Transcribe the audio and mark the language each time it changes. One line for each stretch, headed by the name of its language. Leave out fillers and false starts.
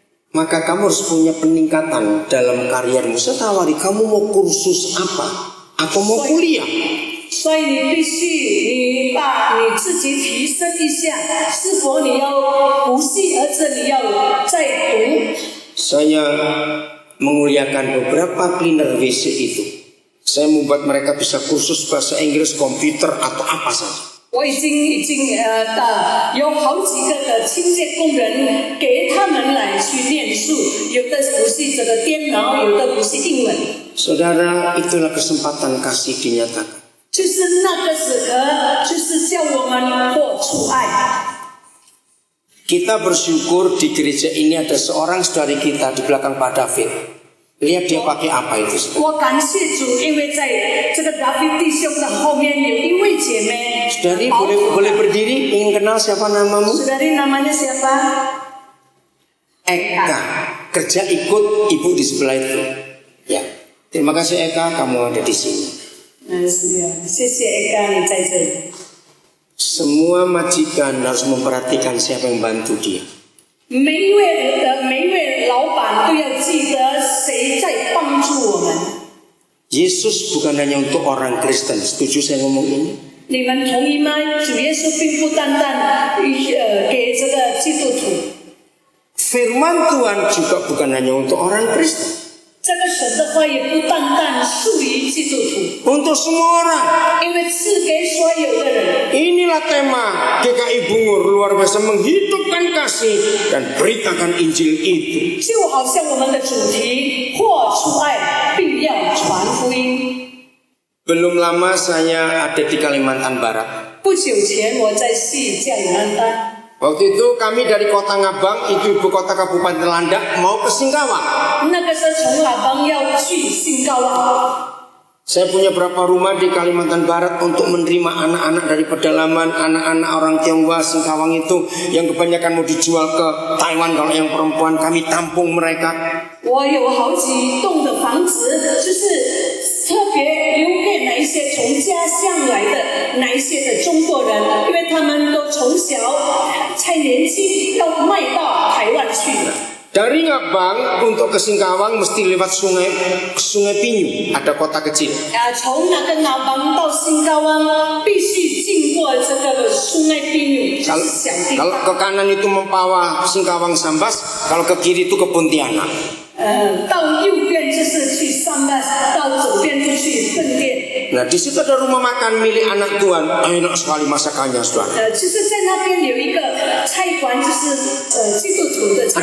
Indonesian: maka kamu harus punya peningkatan dalam kariermu. Saya tawari, kamu mau kursus apa? Atau mau kuliah?
Chinese: 所以你必须你把你自己提升一下，是否你要补习，而且你要再读。
Indonesian: Saya menguliakan beberapa cleaner WC itu. Saya membuat mereka bisa kursus bahasa Inggris, komputer atau apa saja.
Chinese: 我已经有好几个的清洁工人给他们来去念书，有的不是这个电脑，有的不是英文。
Indonesian: Saudara, itulah kesempatan kasih dinyatakan.
Chinese: 就是那个时刻，就是叫我们活出爱。
Indonesian: Kita bersyukur di gereja ini ada seorang saudari kita di belakang Pak David. Lihat dia pakai apa itu.
Chinese: 我感谢主，因为在这个达菲弟兄的后面有一位姐妹。
Indonesian: Saudari boleh berdiri? Ingin kenal siapa namamu? Saudari namanya siapa? Eka. Kerja ikut ibu di sebelah itu. Ya. Terima kasih Eka, kamu ada di sini.
Chinese: 谢谢 Eka 你在这里。
Indonesian: Semua majikan harus memperhatikan siapa yang bantu dia.
Chinese: 每一位老板都要记得谁在帮助我们。
Indonesian: Yesus bukan hanya untuk orang Kristen. Setuju saya ngomong ini?
Chinese: 你们同意吗？主耶稣并不单单给这个基督徒。
Indonesian: Firman Tuhan juga bukan hanya untuk orang Kristen.
Chinese: 这个神的话也不单单属于基督徒，
Indonesian: Untuk semua orang.
Chinese: 因为赐给所有的人。
Indonesian: Inilah tema GKI Bungur, luar biasa menghidupkan kasih dan beritakan Injil itu.
Chinese: 就好像我们的主题活出爱，并要传福音。
Indonesian: Belum lama saya ada di Kalimantan Barat.
Chinese: 不久前我在西加里曼丹，
Indonesian: Waktu itu kami dari Kota Ngabang, itu ibu kota Kabupaten Landak, mau ke Singkawang.
Chinese: 那个时候从喇邦要去新高昂。
Indonesian: Saya punya berapa rumah di Kalimantan Barat untuk menerima anak-anak dari pedalaman, anak-anak orang Tionghoa Singkawang itu yang kebanyakan mau dijual ke Taiwan. Kalau yang perempuan kami tampung mereka.
Chinese: 我有好几栋的房子，就是特别留给哪一些从家乡来的哪一些的中国人，因为他们都从小才年轻要卖到台湾去了。
Indonesian: Dari Ngabang untuk ke Singkawang mesti lewat sungai Pinyu, ada kota kecil.
Chinese: 从那个喇邦到新高昂，必须经过这个苏奈宾纽，就是小地
Indonesian: Kalau
Chinese: 方。
Indonesian: ke kanan itu Mempawah, Singkawang, Sambas. Kalau ke kiri itu ke Pontianak.
Chinese: 到右边就是去上班，到左边就去分店。
Indonesian: Nah di situ ada rumah makan milik anak Tuhan. Enak sekali masakannya, saudara.
Chinese: 就是在那边有一个菜馆，就是基督徒的菜